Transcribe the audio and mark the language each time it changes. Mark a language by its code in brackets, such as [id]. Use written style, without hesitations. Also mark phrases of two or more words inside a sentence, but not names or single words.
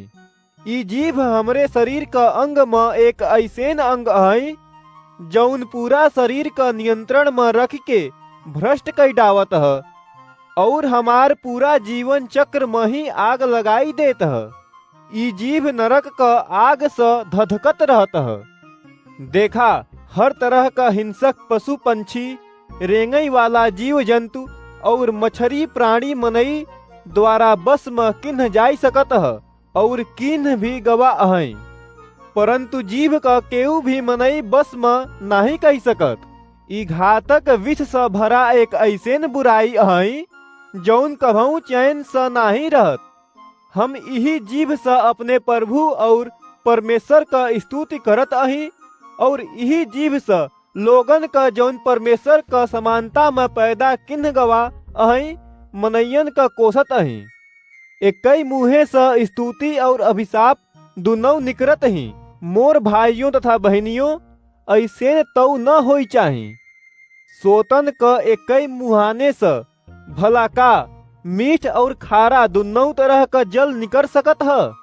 [awa] ई जीव हमरे शरीर का अंग में एक ऐसेन अंग अहई जौन पूरा शरीर का नियंत्रण में रख के भ्रष्ट कई डावत है और हमार पूरा जीवन चक्र में ही आग लगाई देत है। ई जीव नरक का आग से धधकत रहत है। देखा, हर तरह का हिंसक पशु पंछी, रेंगई वाला जीव जंतु और मछली प्राणी मनई द्वारा बस में किन्ह जाई सकत है और किन्ह भी गवा अहई, परंतु जीव का केहू भी मनई बस में नहीं कह सकत। ई घातक विष से भरा एक ऐसेन बुराई अहई जौन कभू चैन से नहीं रहत। हम यही जीव से अपने प्रभु और परमेश्वर का स्तुति करत अही और यही जीव से लोगन का जौन परमेश्वर का समानता में पैदा किन्ह गवा अही मनैयन का कोसत अही। एकई मुहे से स्तुति और अभिशाप दुनों निकरत ही। मोर भाइयों तथा बहनियों, ऐसे तो न होई चाही। सोतन का एकई मुहाने से भला का मीठ और खारा दुनों तरह का जल निकर सकत है।